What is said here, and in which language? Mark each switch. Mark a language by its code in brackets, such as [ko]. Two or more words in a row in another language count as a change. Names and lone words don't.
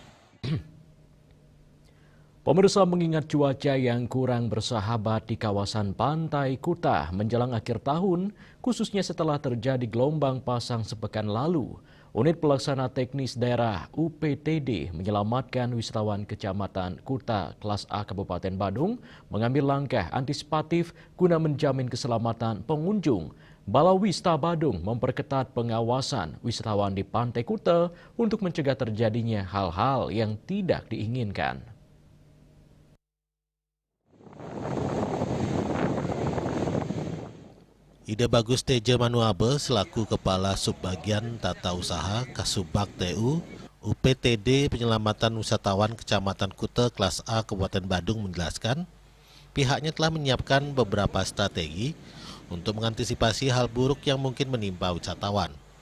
[id] Pemirsa, mengingat cuaca yang kurang bersahabat di kawasan Pantai Kuta menjelang akhir tahun, khususnya setelah terjadi gelombang pasang sepekan lalu, Unit Pelaksana Teknis Daerah UPTD menyelamatkan wisatawan Kecamatan Kuta kelas A Kabupaten Badung mengambil langkah antisipatif guna menjamin keselamatan pengunjung. Balawista Badung memperketat pengawasan wisatawan di Pantai Kuta untuk mencegah terjadinya hal-hal yang tidak diinginkan. Ide Bagus Teja Manuabe selaku Kepala Subbagian Tata Usaha Kasubag TU UPTD Penyelamatan Wisatawan Kecamatan Kuta kelas A Kabupaten Badung menjelaskan, pihaknya telah menyiapkan beberapa strategi untuk mengantisipasi hal buruk yang mungkin menimpa wisatawan.